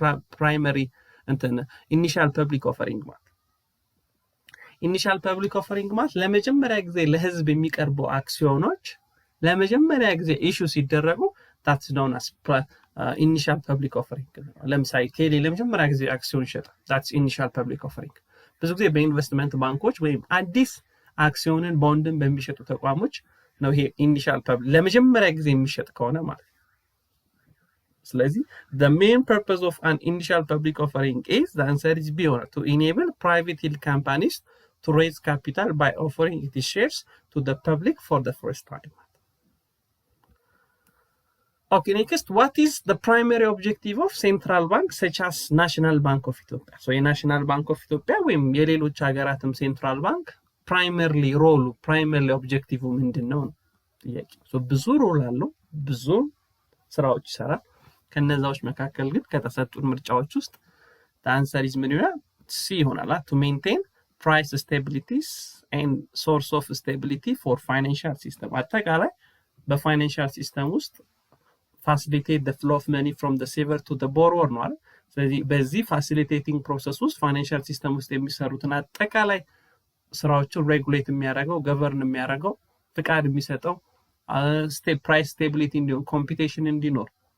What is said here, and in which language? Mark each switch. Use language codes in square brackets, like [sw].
[en] Primary and initial public offering. [am] Initial public offering ለመጀመሪያ ጊዜ ለህዝብ የሚቀርቡ አክሲዮኖች ለመጀመሪያ ጊዜ ኢሹ ሲደረጉ [en] that's known as initial public offering. [am] ለምሳሌ ቴሌ ለመጀመሪያ ጊዜ አክሲዮን ሸጠ [en] that's initial public offering. [am] ብዙ ጊዜ በኢንቨስትመንት ባንኮች ወይም አዲስ አክሲዮንን ቦንድን በሚሸጡ ተቋሞች ነው ይሄ ኢኒሺያል ፐብሊክ ለመጀመሪያ ጊዜ የሚሸጥ ከሆነ ማለት ስለዚህ [en] the main purpose of an initial public offering is the answer is B to enable private companies to raise capital by offering its shares to the public for the first time. Okay, next, what is the primary objective of central bank such as National Bank of Ethiopia? So, the National Bank of Ethiopia, [am] ወይም የሌሎች ሀገራትም [en] central bank primary objective [am] ምንድነው? So, ብዙ ሮል አለው፣ ብዙ ስራዎች ይሰራል። ከነዛዎች መካከል ግን ከተሰጡት ምርጫዎች ውስጥ [en] the answer is [am] ምን ይሆናል? C ይሆናል። [en] To maintain price stability and source of stability for financial system [am] አጠቃላይ በፋይናንሻል ሲስተም ውስጥ [en] facilitate the flow of money from the saver to the borrower [am] ነው አይደል ስለዚህ በዚህ ፋሲሊቴቲንግ ፕሮሰስ ውስጥ ፋይናንሻል ሲስተም ውስጥ የሚሰሩትን አጠቃላይ ስራዎችን ሬጉሌት የሚያደርገው ገቨርን የሚያደርገው ፍቃድ የሚሰጠው ፕራይስ ስቴቢሊቲ እንዲሆን ኮምፒቲሽን እንዲኖር